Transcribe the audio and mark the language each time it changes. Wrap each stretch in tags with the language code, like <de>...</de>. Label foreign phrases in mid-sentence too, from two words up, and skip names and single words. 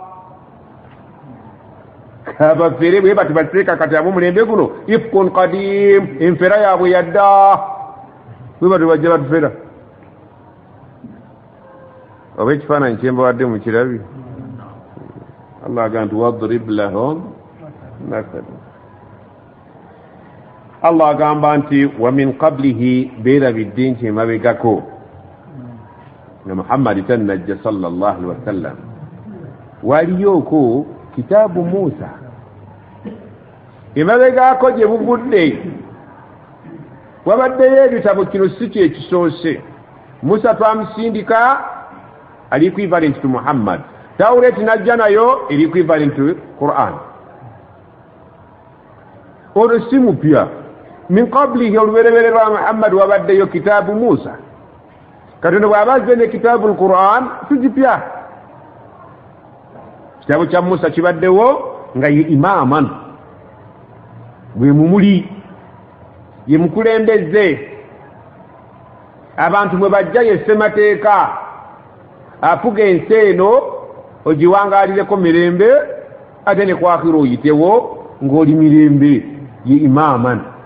<lg>kabafere bwe bati bateeka kati abo mulembe guno</lg> <ar>إفك قديم</ar> <lg>enfera yaabwe yadda bwe bati bajja batufera oba ekifaananyi kyembawadde mu kirabi Allah agamba nti</lg> <ar>واضرب لهم مثلا.</ar> <lg>Allah agamba nti</lg> <ar>ومن قبله</ar> <lg>beerabidde nti emabegako na Muhammad tannajja</lg> <ar>صلى الله عليه وسلم</ar> <lg>waliyoko kitaabu Musa emabegako gye buvudde wabaddeyo ebitabo kino si kyekisoose. Musa twamusindika ali</lg> <en>equivalent to</en> <lg>Muhammad. Tawret najja nayo eri</lg> <en>equivalent to</en> <lg>Quran. Olwo si mupya.</lg> <ar>من قبله</ar> <lg>olubereberye lwa Muhammad wabaddeyo kitaabu Musa. Katonda bw'abazze ne kitaabu al-Quran si kipya. Kitaabu kya Musa kibaddewo nga ye imaman bwe mumuli ye mukulembeze abantu mwe bajja ye ssemateeka afuga ensi eno ogiwangaalireko mirembe ate ne kwakira oyitewo ng'oli mirembe ye imaman</lg>